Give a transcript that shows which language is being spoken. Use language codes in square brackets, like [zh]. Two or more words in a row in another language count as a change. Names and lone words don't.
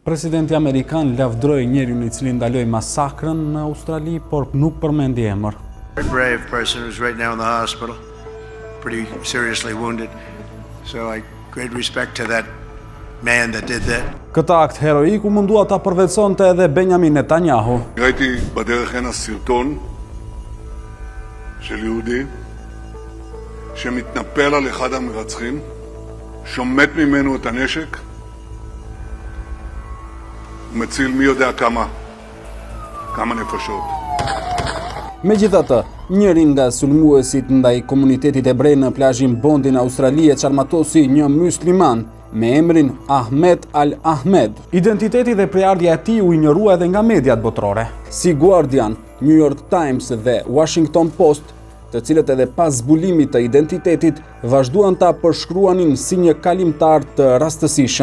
[sq] Presidenti Amerikan lavdroi njeriun I cili ndaloi masakrën në Australi, por nuk përmendi emër. [en] Very brave person who's right now in the hospital, pretty seriously wounded. So great respect to that man that did that. [sq] Këtë akt heroik u mundua ta përvetësonte edhe Benjamin Netanyahu. [he] ראיתי בדרך הנה סרטון של יהודי שמתנפל על אחד המרצחים, שומט ממנו את הנשק, ומציל מי יודע כמה נפשות. [sq] Megjithatë, njëri nga sulmuesit ndaj komunitetit hebrej në plazhin Bondi në Australi e çarmatosi një musliman me emrin Ahmed Al-Ahmed. Identiteti dhe prejardhja e tij u injorua edhe nga mediat botërore, si Guardian, New York Times dhe Washington Post, të cilët edhe pas zbulimit të identitetit vazhduan ta përshkruanin si një kalimtar të rastësishëm.